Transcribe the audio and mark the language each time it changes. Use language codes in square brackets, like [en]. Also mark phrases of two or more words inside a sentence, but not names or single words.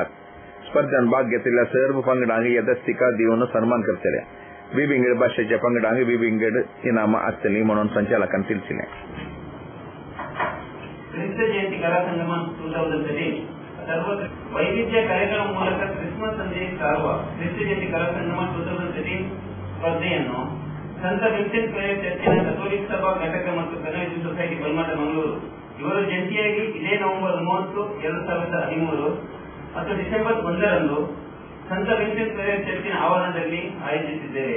[kok] स्पर्धांत भाग घेतिल्ल्या सर्व पंगडांक यदस्तिका दिवन सन्मान करतले. विविंगड भाशेच्या पंगडांक विविंगड इनामां आसतलीं म्हणून संचालकान ತಿಳಿಸಿले. क्रिस्त जयंती कला संगम 2013 सर्व वैविध्य कार्यक्रम [kn] ಮೂಲಕ ಕ್ರಿಸ್ಮಸ್ ಸಂದೇಶ ಸಾರುವ ಕ್ರಿಸ್ತ ಜಯಂತಿ ಕಲಾ ಸಂಗಮ 2013 ಸ್ಪರ್ಧೆಯನ್ನು ಸಂತ ವಿನ್ಸೆಂಟ್ ಫೆರರ್ ಚರ್ಚಿನ ಕಥೋಲಿಕ್ ಸಭಾ ಘಟಕ ಮತ್ತು ಕನ್ವೆನ್ಷನ್ ಸೊಸೈಟಿ ಬಲ್ಮಠ ಮಂಗಳೂರು ಇವರು ಜಂಟಿಯಾಗಿ ಇದೇ ನವೆಂಬರ್ 30, 2013 ಮತ್ತು ಡಿಸೆಂಬರ್ 1ರಂದು ಸಂತ ವಿನ್ಸೆಂಟ್ ಫೆರರ್ ಚರ್ಚಿನ ಆವರಣದಲ್ಲಿ ಆಯೋಜಿಸಿದ್ದೇವೆ.